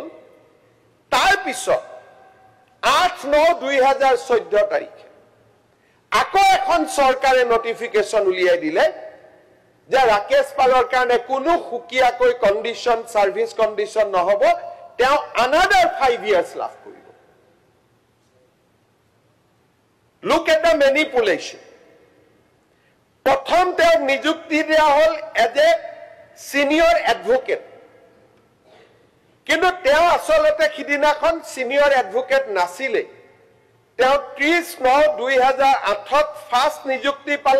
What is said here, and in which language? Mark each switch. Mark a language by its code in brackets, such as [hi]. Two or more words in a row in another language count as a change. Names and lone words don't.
[as] তাৰ পিছত 8/9/2014 তাৰিখে আকৌ এখন চৰকাৰে নটিফিকেশ্যন উলিয়াই দিলে যে ৰাকেশ পালৰ কাৰণে কোনো সুকীয়াকৈ কণ্ডিশ্যন, [en] service condition [as] নহব, তেওঁ [en] another 5 years [as] লাভ কৰিব। [en] Look at the manipulation. [as] প্ৰথম তেওঁক নিযুক্তি দিয়া হল [en] as a senior advocate, [as] কিন্তু তেওঁ আচলতে সিদিনাখন [en] senior advocate [as] নাছিলে। তেওঁ 30/9/2008 ফাৰ্ষ্ট নিযুক্তি পালে।